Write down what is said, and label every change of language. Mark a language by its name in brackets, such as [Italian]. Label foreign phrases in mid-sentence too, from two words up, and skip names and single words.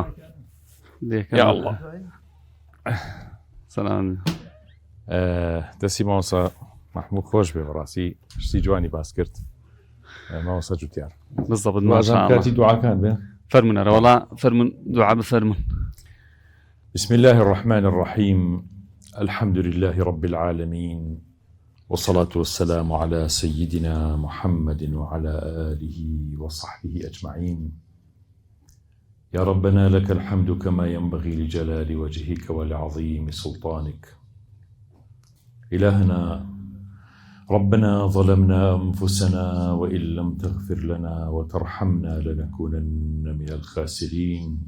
[Arabic] یا الله [Central Kurdish] سەلام دەستی مامۆستا محموود خۆش بێ بەڕاستی شتی جوانی باس کرد مامۆستا جوتیار [Arabic] بالضبط [Central Kurdish] کاتی دوعاکان بێ فەرمونە وەڵا فەرمون دوعا بفەرمون [Arabic] بسم الله الرحمن الرحيم الحمد لله رب العالمين والصلاة والسلام على سيدنا محمد وعلى آله وصحبه أجمعين يا ربنا لك الحمد كما ينبغي لجلال وجهك ولعظيم سلطانك إلهنا ربنا ظلمنا أنفسنا وإن لم تغفر لنا وترحمنا لنكونن من الخاسرين